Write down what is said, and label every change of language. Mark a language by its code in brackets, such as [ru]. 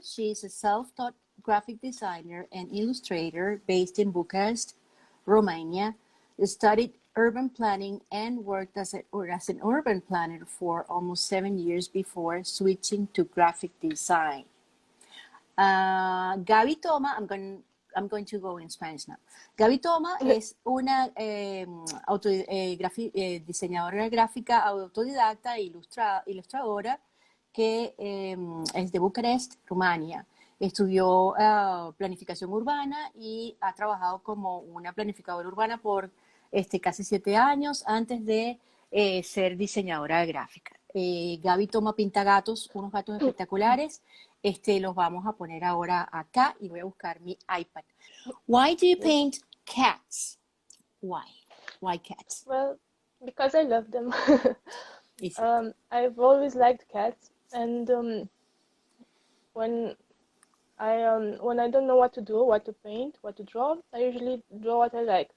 [en] She's a self-taught graphic designer and illustrator based in Bucharest, Romania. Studied urban planning and worked as an urban planner for almost 7 years before switching to graphic design. Gabi Toma, I'm going to go in Spanish now. [es] Gabi Toma es una diseñadora gráfica autodidacta e ilustradora que es de Bucarest, Rumania. Estudió planificación urbana y ha trabajado como una planificadora urbana por casi 7 años antes de ser diseñadora gráfica. Gabi Toma pinta gatos, unos gatos espectaculares. Los vamos a poner ahora acá y voy a buscar mi iPad. [en] Why do you paint cats? Why? Why cats? Well, because I love them. Easy. I've always liked cats, and when I don't know what to do, what to paint, what to draw, I usually draw what I like.